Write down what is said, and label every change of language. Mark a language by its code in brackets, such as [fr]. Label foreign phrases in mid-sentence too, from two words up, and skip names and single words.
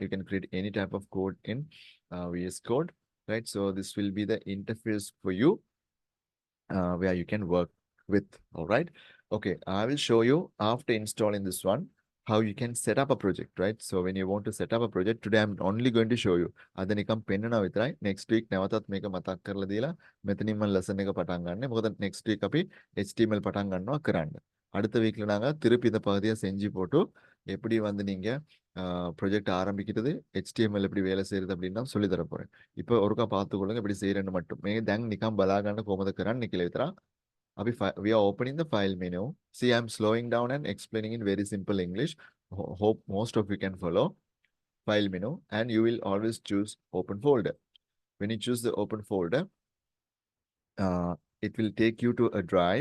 [en] You can create any type of code in VS Code, right? So this will be the interface for you where you can work with, all right? Okay, I will show you after installing this one, how you can set up a project, right? So when you want to set up a project, today I'm only going to show you. [si] අද නිකම් පෙන්නනවා විතරයි. [en] Next week [si] නැවතත් මේක මතක් කරලා දීලා මෙතනින් මම lesson එක පටන් ගන්න. මොකද [en] next week [si] අපි [en] HTML button [si] ගන්නවා කරන්න. [ta] அடுத்த வீக்ல நாங்க திருப்பி இந்த பகுதியை செஞ்சு போட்டு எப்படி வந்து நீங்க ப்ரொஜெக்ட் ஆரம்பிக்கிறது HTML எப்படி வேலை செய்யறது அப்படின்னு நான் சொல்லி தர போறேன். இப்போ ஒருக்கா பார்த்துக்கொள்ளுங்க எப்படி செய்யறேன்னு மட்டும். [si] මේ දැන් නිකම් බලා ගන්න කොහොමද කරන්න කියලා විතරක්. [en] We are opening the file menu. See, I'm slowing down and explaining in very simple English. Hope most of you can follow. File menu, and you will always choose open folder. When you choose the open folder, it will take you to a drive.